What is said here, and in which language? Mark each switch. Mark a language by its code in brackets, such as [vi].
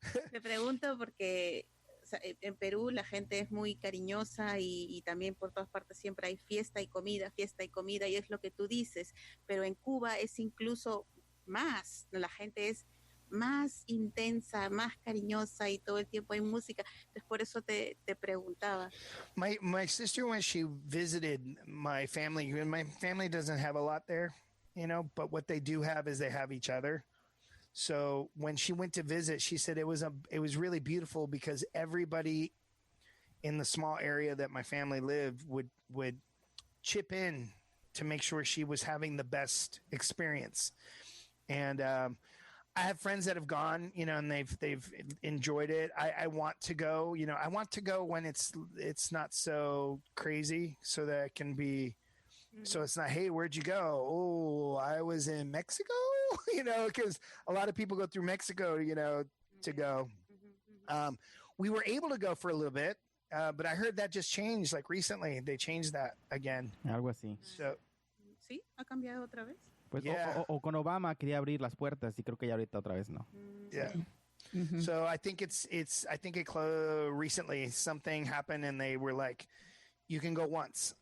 [es] Te pregunto porque en Perú la gente es muy cariñosa y también por todas partes siempre hay fiesta y comida y es lo que tú dices, pero en Cuba es incluso más, la gente es más intensa, más cariñosa y todo el tiempo hay música. Entonces por eso te preguntaba. [en] My sister, when she visited my family doesn't have a lot there, but what they do have is they have each other. So when she went to visit, she said it was really beautiful because everybody in the small area that my family lived would chip in to make sure she was having the best experience. And I have friends that have gone, and they've enjoyed it. I want to go, I want to go when it's not so crazy, so that it can be, so it's not, hey, where'd you go? Oh, I was in Mexico, because a lot of people go through Mexico, to go. We were able to go for a little bit, but I heard that just changed, like recently. They changed that again. [es] Algo así. [en] So, [es] ¿Sí? ¿Ha cambiado otra vez? Pues, [en] yeah. [es] o con Obama quería abrir las puertas y creo que ya ahorita otra vez no. [en] Yeah. Mm-hmm. So I think I think it recently something happened and they were like, you can go once.